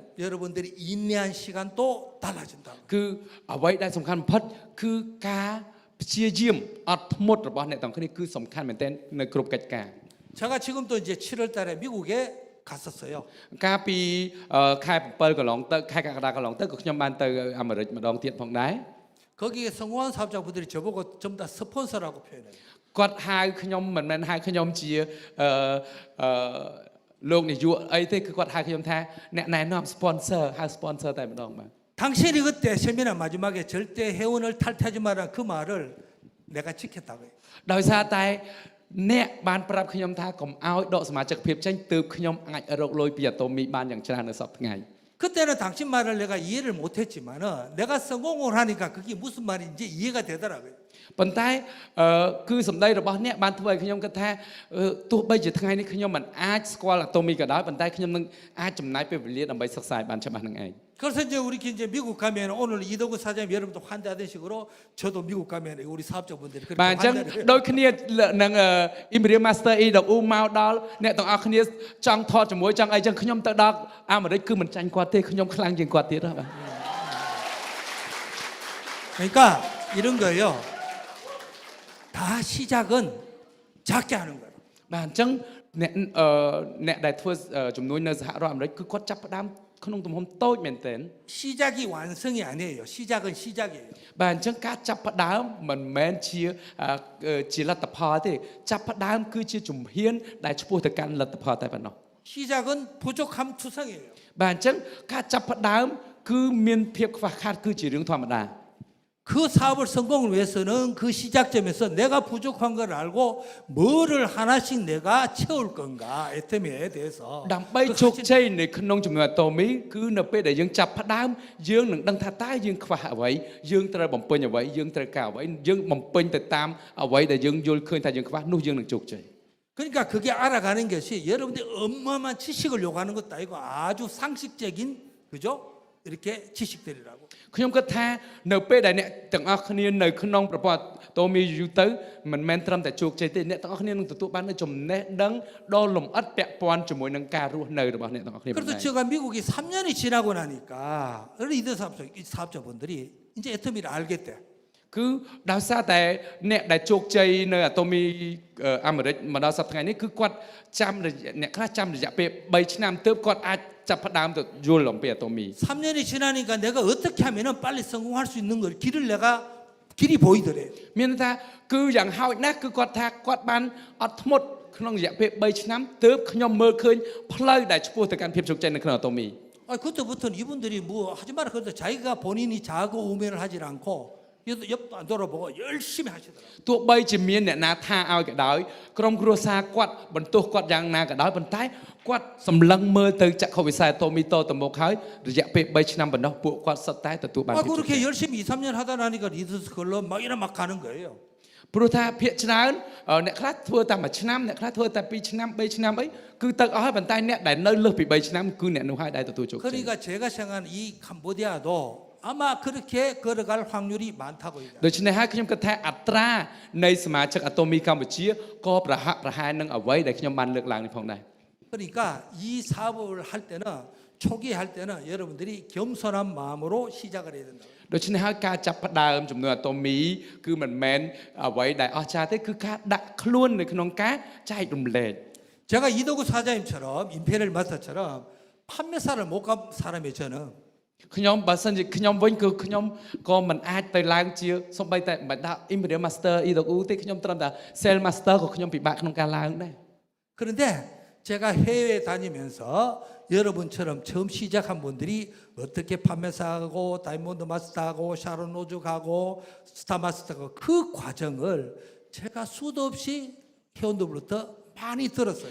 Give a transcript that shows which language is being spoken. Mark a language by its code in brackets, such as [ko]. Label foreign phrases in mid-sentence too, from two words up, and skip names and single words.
[ko] 여러분들이 인내한 시간도 달라진다. [km] គឺអ្វីដែលសំខាន់បំផុតគឺការព្យាយាមអត់ធ្មត់របស់អ្នកទាំងគ្នាគឺសំខាន់មែនទែននៅគ្រប់កិច្ចការ [ko] 제가 지금도 이제 7월 달에 미국에 갔었어요. [km] កាលពីខែ7កន្លងទៅខែកក្កដាកន្លងទៅក៏ខ្ញុំបានទៅអាមេរិកម្ដងទៀតផងដែរ [ko] 거기에 성공한 사업자분들이 저보고 전부 다 스폰서라고 표현해요. [km] គាត់ហៅខ្ញុំមិនមែនហៅខ្ញុំជាលោកនាយកអីទេគឺគាត់ហៅខ្ញុំថាអ្នកណែនាំ sponsor ហៅ sponsor តែម្ដងបាទ [ko] 당신이 그때 세미나 마지막에 절대 회원을 탈퇴하지 마라 그 말을 내가 지켰다고 해요. [km] ដោយសារតែអ្នកបានប្រាប់ខ្ញុំថាកុំឲ្យដកសមាជិកភាពចេញទើបខ្ញុំអាចរកលុយពីអាតូមីបានយ៉ាងច្រើននៅសប្តាហ៍ថ្ងៃ [ko] 그때는 당신 말을 내가 이해를 못했지만은 내가 성공을 하니까 그게 무슨 말인지 이해가 되더라고요. [km] ប៉ុន្តែគឺសម្ដីរបស់អ្នកបានធ្វើឲ្យខ្ញុំគិតថាទោះបីជាថ្ងៃនេះខ្ញុំមិនអាចស្គាល់អាតូមីក៏ដោយប៉ុន្តែខ្ញុំនឹងអាចចំណាយពេលវេលាដើម្បីសិក្សាឲ្យបានច្បាស់នឹងឯង [ko] 그래서 이제 우리 이제 미국 가면 오늘 이덕우 사장님 여러분도 환대하던 식으로 저도 미국 가면 우리 사업자분들이 그렇게 [km] បាទអញ្ចឹង [ko] 환대를 해요. [km] ដូចគ្នានឹង Imperial Master E ដកអ៊ូមកដល់អ្នកទាំងអស់គ្នាចង់ថតជាមួយចង់អីចឹងខ្ញុំទៅដល់អាមេរិកគឺមិនចាញ់គាត់ទេខ្ញុំខ្លាំងជាងគាត់ទៀតហ៎បាទ [ko] 그러니까 이런 거예요. 다 시작은 작게 하는 거예요. [km] បាទអញ្ចឹងអ្នកដែលធ្វើជំនួយនៅសហរដ្ឋអាមេរិកគឺគាត់ចាប់ផ្ដើមក្នុងទំហំតូចមែនទែន [ko] 시작이 완성이 아니에요. 시작은 시작이에요. [km] បាទអញ្ចឹងការចាប់ផ្ដើមមិនមែនជាលទ្ធផលទេចាប់ផ្ដើមគឺជាជំហានដែលឆ្ពោះទៅកាន់លទ្ធផលតែប៉ុណ្ណោះ [ko] 시작은 부족함 투성이에요. [km] បាទអញ្ចឹងការចាប់ផ្ដើមគឺមានភាពខ្វះខាតគឺជារឿងធម្មតា [ko] 그 사업을 성공을 위해서는 그 시작점에서 내가 부족한 걸 알고 뭐를 하나씩 내가 채울 건가 애터미에 대해서 [km] ដើម្បីជោគជ័យនៅក្នុងជំនួយអាតូមីគឺនៅពេលដែលយើងចាប់ផ្ដើមយើងនឹងដឹងថាតើយើងខ្វះអ្វីយើងត្រូវបំពេញអ្វីយើងត្រូវការអ្វីយើងបំពេញទៅតាមអ្វីដែលយើងយល់ឃើញថាយើងខ្វះនោះយើងនឹងជោគជ័យ [ko] 그러니까 그게 알아가는 것이 여러분들이 어마어마한 지식을 요구하는 것도 아니고 아주 상식적인 그죠? 이렇게 지식들이라고. [km] ខ្ញុំគិតថានៅពេលដែលអ្នកទាំងអស់គ្នានៅក្នុងប្រព័ន្ធតូមីយូរទៅមិនមែនត្រឹមតែជោគជ័យទេអ្នកទាំងអស់គ្នានឹងទទួលបាននូវចំណេះដឹងដ៏លម្អិតពាក់ព័ន្ធជាមួយនឹងការរស់នៅរបស់អ្នកទាំងអស់គ្នា [ko] 그래서 제가 미국이 3년이 지나고 나니까 리더 사업자분들이 이제 애터미를 알겠대. [km] គឺដោយសារតែអ្នកដែលជោគជ័យនៅអាតូមីអាមេរិកមកដល់សប្តាហ៍ថ្ងៃនេះគឺគាត់ចាំអ្នកខ្លះចាំរយៈពេល3ឆ្នាំទើបគាត់អាចចាប់ផ្ដើមទៅយល់អំពីអាតូមី [ko] 3년이 지나니까 내가 어떻게 하면은 빨리 성공할 수 있는 걸 길이 보이더래. [km] មានថាគឺយ៉ាងហោចណាស់គឺគាត់ថាគាត់បានអត់ធ្មត់ក្នុងរយៈពេល3ឆ្នាំទើបខ្ញុំមើលឃើញផ្លូវដែលឆ្ពោះទៅកាន់ភាពជោគជ័យនៅក្នុងអាតូមី [ko] 그때부터는 이분들이 뭐 하지 마라 그래도 자기가 본인이 자고 우면을 하질 않고 옆도 안 돌아보고 열심히 하시더라고요. [km] ទោះបីជាមានអ្នកណាថាឲ្យក៏ដោយក្រុមគ្រួសារគាត់បន្ទោសគាត់យ៉ាងណាក៏ដោយប៉ុន្តែគាត់សម្លឹងមើលទៅចក្ខុវិស័យអាតូមីតទៅមុខហើយរយៈពេល3ឆ្នាំប៉ុណ្ណោះពួកគាត់សុទ្ធតែទទួលបានភាពជោគជ័យ [ko] 그렇게 열심히 2, 3년 하다 나니까 리더스 클럽 막 이런 막 가는 거예요. [km] ព្រោះថាភាគច្រើនអ្នកខ្លះធ្វើតែ1ឆ្នាំអ្នកខ្លះធ្វើតែ2ឆ្នាំ3ឆ្នាំអីគឺទៅអស់ហើយប៉ុន្តែអ្នកដែលនៅលើសពី3ឆ្នាំគឺអ្នកនោះហើយដែលទទួលជោគជ័យ [ko] 그러니까 제가 생각하는 이 캄보디아도 아마 그렇게 걸어갈 확률이 많다고 얘기해요. [km] ដូច្នេះហើយខ្ញុំគិតថាអត្រានៃសមាជិកអាតូមីកម្ពុជាក៏ប្រហាក់ប្រហែលនឹងអ្វីដែលខ្ញុំបានលើកឡើងនេះផងដែរ [ko] 그러니까 이 사업을 할 때는 초기에 할 때는 여러분들이 겸손한 마음으로 시작을 해야 된다. [km] ដូច្នេះហើយការចាប់ផ្ដើមចំនួនអាតូមីគឺមិនមែនអ្វីដែលអស្ចារ្យទេគឺការដាក់ខ្លួននៅក្នុងការចែករំលែក [ko] 제가 이덕우 사장님처럼 임페리얼 마스터처럼 판매사를 못 간 사람이 저는 [km] ខ្ញុំបើសិនជាខ្ញុំវិញគឺខ្ញុំក៏មិនអាចទៅឡើងជាសំបីតែមិនដាក់ Imperial Master EW ទេខ្ញុំត្រឹមតែ Sales Master ក៏ខ្ញុំពិបាកក្នុងការឡើងដែរ [ko] 그런데 제가 해외 다니면서 여러분처럼 처음 시작한 분들이 어떻게 판매사하고 다이몬드 마스터하고 샤론 로즈 가고 스타 마스터하고 그 과정을 제가 수도 없이 회원들부터 많이 들었어요.